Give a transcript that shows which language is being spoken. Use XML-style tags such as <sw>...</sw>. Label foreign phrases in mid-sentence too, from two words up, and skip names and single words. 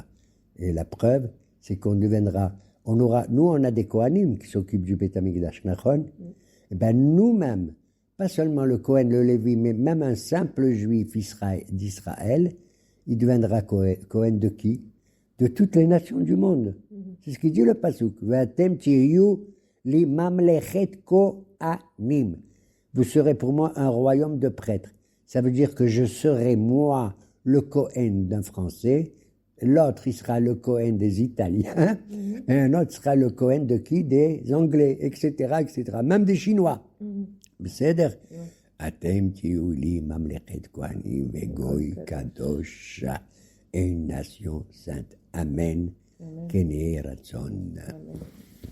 <fr>Et la preuve, c'est qu'on deviendra, nous on a des Kohanim qui s'occupent du</fr> <he>בית המקדש,</he> <fr>Nachon. Et ben nous-mêmes, pas seulement le Kohen, le Lévi, mais même un simple juif d'Israël, il deviendra Kohen de qui? De toutes les nations du monde. C'est ce qu'il dit le Pasuk.</fr> <he>ואתם תהיו לי ממלכת כהנים.</he> <fr>Vous serez pour moi un royaume de prêtres. Ça veut dire que je serai moi le Kohen d'un Français, l'autre il sera le Kohen des Italiens, et un autre sera le Kohen de qui? Des Anglais, etc., etc., même des Chinois.</fr> <he>בסדר? אתם תהיו לי ממלכת כהנים וגוי קדוש,</he> <fr>une nation sainte.</fr> <he>Amen. כן יהי רצון.</he>